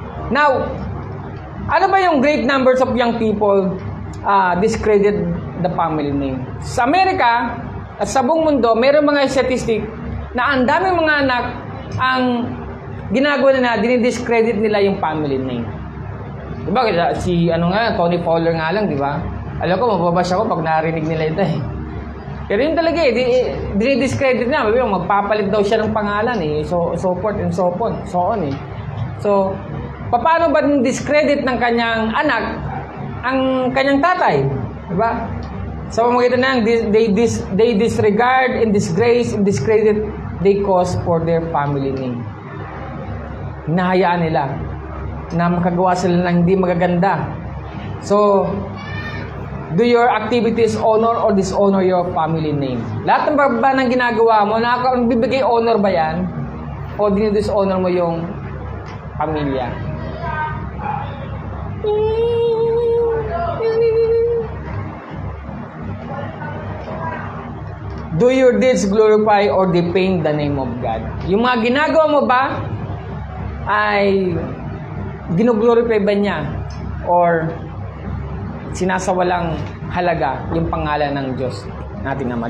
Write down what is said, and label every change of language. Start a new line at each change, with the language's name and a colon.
English: Now,
Filipino: ano ba yung
English: great numbers of young people discredit the family name?
Filipino: Sa Amerika at sa buong mundo, mayroong mga statistic na ang daming mga anak ang ginagawa na dinidiscredit nila yung family name. Diba? Tony Fowler nga lang, diba? Alam ko, mababash ako pag narinig nila ito eh. Pero yun talaga eh, dinidiscredit na. Magpapalit daw siya ng pangalan eh.
English: So forth and so on
Filipino: eh. So, paano ba discredit ng kanyang anak ang kanyang tatay? Diba? Sa pamamagitan ng
English: they disregard and disgrace and discredit they cause for their family name.
Filipino: Hinahayaan nila na makagawa sila ng hindi magaganda.
English: So, do your activities honor or dishonor your family name?
Filipino: Lahat ng ba ng ginagawa mo, bibigay honor ba yan? O dinidishonor mo yung pamilya?
English: Do your deeds glorify or defame the name of God?
Filipino: Yung mga ginagawa mo ba ay ginoglorify ba niya or sinasawalang halaga yung pangalan ng Diyos natin naman?